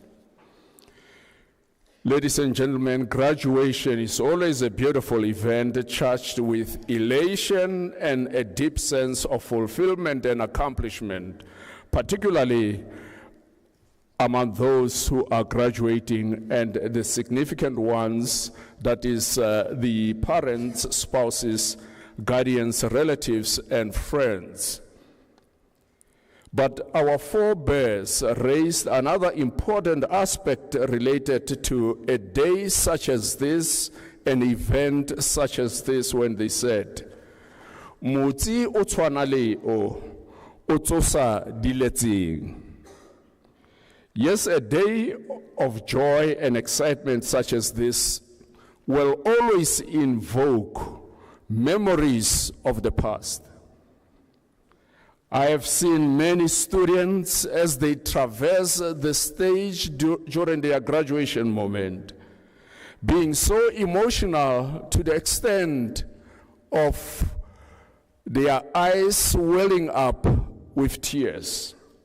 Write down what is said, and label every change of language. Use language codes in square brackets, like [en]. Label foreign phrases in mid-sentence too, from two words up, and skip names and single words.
[en] Ladies and gentlemen, graduation is always a beautiful event charged with elation and a deep sense of fulfillment and accomplishment, particularly among those who are graduating and the significant ones, that is the parents, spouses, guardians, relatives, and friends. But our forebears raised another important aspect related to a day such as this, an event such as this, when they said, [tn] "Mutsi o tshwana le o, o tsosa diletseng." [en] Yes, a day of joy and excitement such as this will always invoke memories of the past. I have seen many students as they traverse the stage during their graduation moment, being so emotional to the extent of their eyes welling up with tears.